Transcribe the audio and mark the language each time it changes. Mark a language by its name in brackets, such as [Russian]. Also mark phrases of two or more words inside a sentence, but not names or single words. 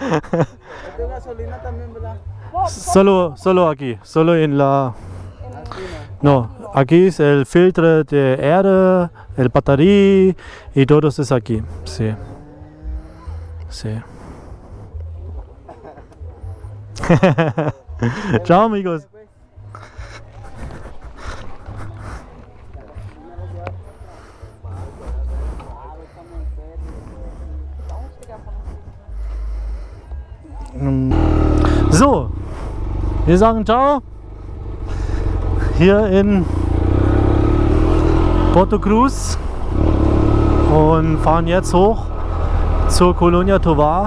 [Spanish] Solo aquí, solo en la... No, aquí es el filtro de aire, el batería y todo eso es aquí, sí. Sí. Chao, amigos. [German] So, wir sagen ciao hier in Porto Cruz und fahren jetzt hoch zur Colonia Tovar.